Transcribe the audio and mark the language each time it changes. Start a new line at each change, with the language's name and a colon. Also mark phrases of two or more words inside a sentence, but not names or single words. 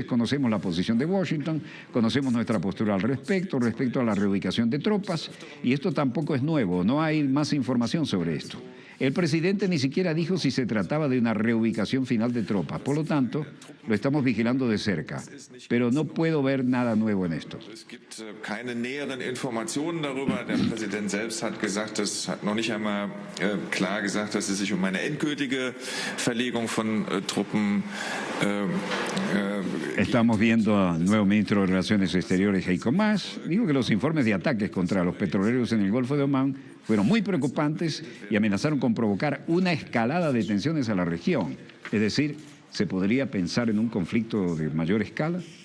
Spanish: Conocemos la posición de Washington, conocemos nuestra postura al respecto a la reubicación de tropas, y esto tampoco es nuevo. No hay más información sobre esto. El presidente ni siquiera dijo si se trataba de una reubicación final de tropas. Por lo tanto, lo estamos vigilando de cerca. Pero no puedo ver nada nuevo en esto.
German: Es gibt keine näheren Informationen darüber. Der Präsident selbst hat gesagt, hat noch nicht einmal klar gesagt, dass es sich um eine endgültige Verlegung von Truppen
Spanish: Estamos viendo al nuevo ministro de Relaciones Exteriores, Heiko Maas. Dijo que los informes de ataques contra los petroleros en el Golfo de Omán fueron muy preocupantes y amenazaron con provocar una escalada de tensiones a la región. Es decir, ¿se podría pensar en un conflicto de mayor escala?